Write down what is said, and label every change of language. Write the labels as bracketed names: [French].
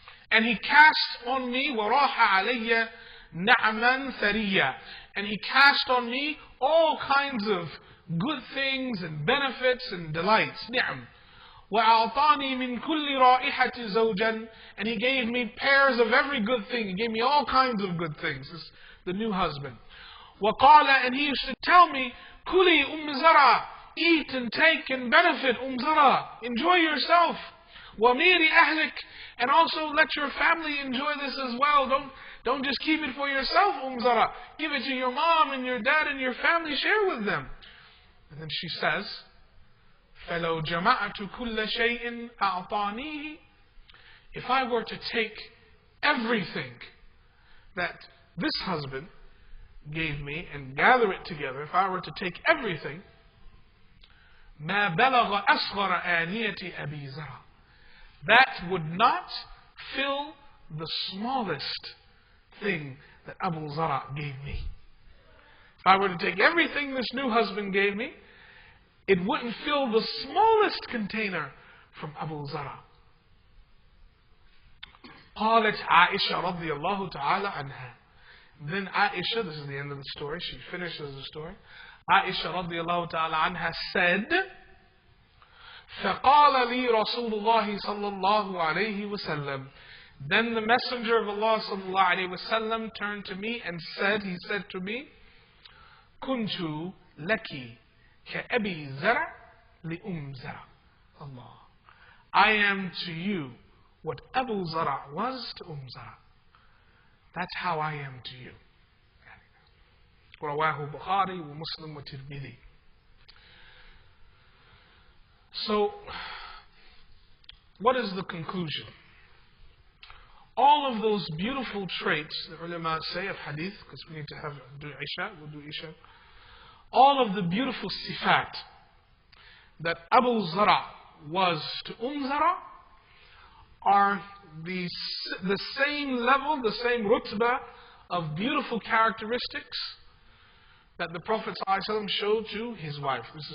[English] And he cast on me [Arabic] وراح علي نعما ثريا. [English] And he cast on me all kinds of good things and benefits and delights. [Arabic] نعم. وأعطاني من كل رائحة زوجا. [English] And he gave me pairs of every good thing. He gave me all kinds of good things. This is the new husband. وقال, and he used to tell me, كُلِي Zara, eat and take and benefit Zara, enjoy yourself. [Arabic] وَمِيرِ أَهْلِكَ, [English] and also let your family enjoy this as well. Don't just keep it for yourself, Zara. Give it to your mom and your dad and your family, share with them. And then she says, [Arabic] فَلَوْ جَمَعْتُ كُلَّ شَيْءٍ أَعْطَانِيهِ. [English] If I were to take everything that this husband gave me and gather it together, if I were to take everything, [Arabic] ما بلغ أصغر آنية أبي زرع, [English] that would not fill the smallest thing that Abu Zara gave me. If I were to take everything this new husband gave me it wouldn't fill the smallest container from Abu Zara. [Arabic] قالت عائشة رضي الله تعالى عنها. [English] Then Aisha, this is the end of the story, she finishes the story. Aisha رضي الله تعالى عنها said, [Arabic] فقال لي رسول الله صلى الله عليه وسلم. [English] Then the Messenger of Allah صلى الله عليه وسلم turned to me and said, he said to me, [Arabic] كنت لك كأبي زرع لأم زرع. [English] Allah. I am to you what Abu Zara was to Zara. That's how I am to you. [Arabic] رواه Bukhari ومسلم وترمذي. [English] So, what is the conclusion? All of those beautiful traits, the ulama say of hadith, because we need to do Isha, we'll do Isha. All of the beautiful sifat that Abu Zara was to Zara are the same level, the same rutbah of beautiful characteristics that the Prophet ﷺ showed to his wife.